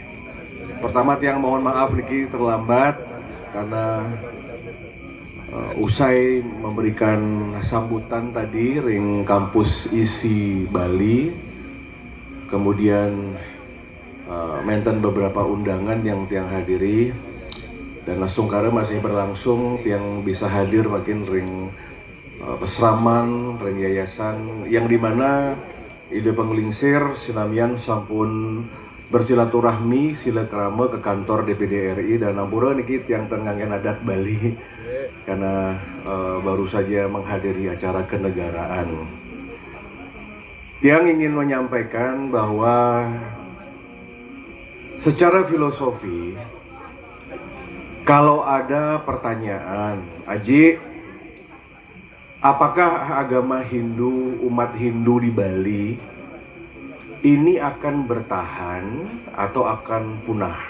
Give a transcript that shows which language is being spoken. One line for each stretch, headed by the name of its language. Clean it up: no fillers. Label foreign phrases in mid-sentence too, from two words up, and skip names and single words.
Indonesian: Pertama, Tiang mohon maaf niki terlambat karena usai memberikan sambutan tadi ring kampus isi Bali, kemudian menten beberapa undangan yang Tiang hadiri, dan langsung karena masih berlangsung Tiang bisa hadir makin ring pesraman, ring yayasan yang dimana
Balinese: ide penglingsir sinamian sampun
Indonesian: bersilaturahmi silakrama ke kantor DPD RI dan
Balinese: ampura niki Tiang tengangin
Indonesian: adat Bali karena baru saja menghadiri acara kenegaraan. Tiang ingin menyampaikan bahwa secara filosofi, kalau ada pertanyaan, Aji, apakah agama Hindu, umat Hindu di Bali ini akan bertahan atau akan punah?